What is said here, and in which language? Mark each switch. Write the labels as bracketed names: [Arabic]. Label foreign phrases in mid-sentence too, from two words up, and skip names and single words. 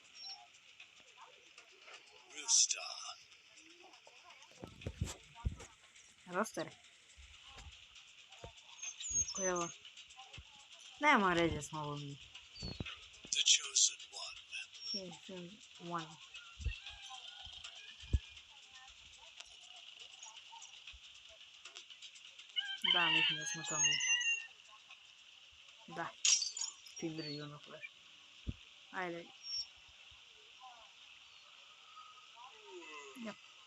[English] Rooster. Roster. [Turkish] Koyalım. Ne arayacağız mı bunu? [English] The chosen one. Chosen one. [Serbian] Да, mislim da smo tamo. Da. Tinder i ono flash. Ajde. Ja.